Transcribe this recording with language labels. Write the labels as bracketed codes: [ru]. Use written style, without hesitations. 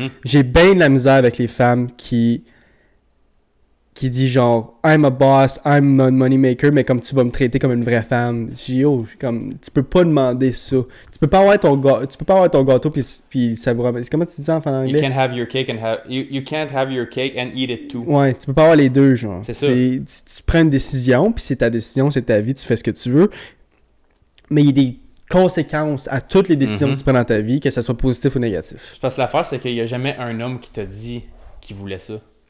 [fr] J'ai bien de la misère avec les femmes qui dit genre [en] I'm a boss, I'm a money maker, [fr] mais comme tu vas me traiter comme une vraie femme. Je dis comme tu peux pas demander ça. Tu peux pas avoir ton gâteau puis ça vous ramène. Comment tu dis ça en anglais? [en] You can't have your cake you can't have your cake and eat it too. [fr] Ouais, tu peux pas avoir les deux, genre. C'est ça. Tu prends une décision, puis c'est ta décision, c'est ta vie, tu fais ce que tu veux. Mais il y a des conséquences à toutes les décisions que tu prends dans ta vie, que ce soit positif ou négatif. Parce que l'affaire, c'est qu'il y a jamais un homme qui t'a dit qu'il voulait ça.